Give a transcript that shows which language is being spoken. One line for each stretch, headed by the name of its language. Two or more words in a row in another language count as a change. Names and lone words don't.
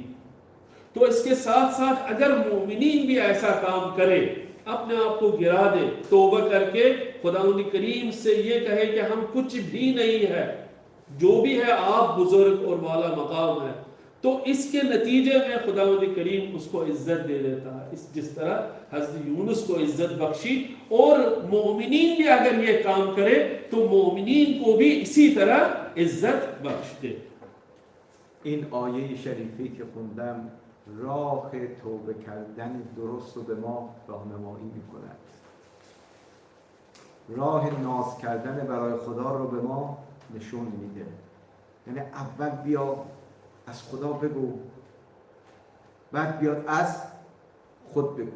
Urdu: تو اس کے ساتھ ساتھ اگر مومنین بھی ایسا کام کرے، اپنے آپ کو گرا دے، توبہ کر کے خدا کریم سے یہ کہے کہ ہم کچھ بھی نہیں ہے، جو بھی ہے آپ بزرگ اور والا مقام ہے، تو اس کے نتیجے میں خدا کریم اس کو عزت دے دیتا ہے. اس جس طرح حضرت یونس کو عزت بخشی، اور مومنین بھی اگر یہ کام کرے تو مومنین کو بھی اسی طرح عزت بخش دے.
Persian: این آیه شریفی که خوندم راه توبه کردن درست رو به ما راهنمایی می‌کند. راه ناز کردن برای خدا رو به ما نشون میده. یعنی اول بیا از خدا بگو، بعد بیاد از خود بگو.